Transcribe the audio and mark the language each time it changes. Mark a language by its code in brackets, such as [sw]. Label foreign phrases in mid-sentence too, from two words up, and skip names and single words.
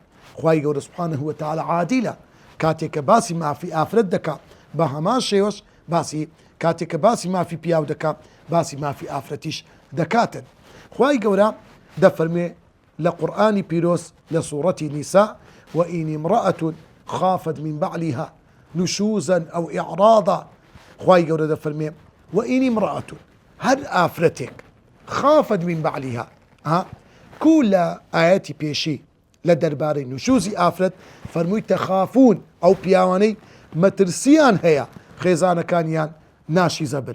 [ckb] خوای گەورە [ar] سوبحانەهو وتەعالا [ckb] عادیلە. کاتێک کە باسی مافی ئافرەت دەکا بە هەمان شێوەش باسی کاتێک کە باسی مافی پیاو دەکا باسی مافی ئافرەتیش دەکاتن. خوای گەورە دەفەرمێ لە قورئانی پیرۆز لە سوورەتی نیسا [ar] وئین امرأة خافت من بعلها نشوزا أو إعراضا. [ckb] خوای گەورە دەفەرمێ [ar] وئین امرأة [ckb] هەر ئافرەتێک [ar] خافت من بعلها [ckb] کوو لە ئاەتی پێشی لە دەربارەی نوشوزی ئافرەت فەرمووی تەخافون ئەو پیاوانەی مەترسیان هەیە خێزانەکانیان ناشیزە بن.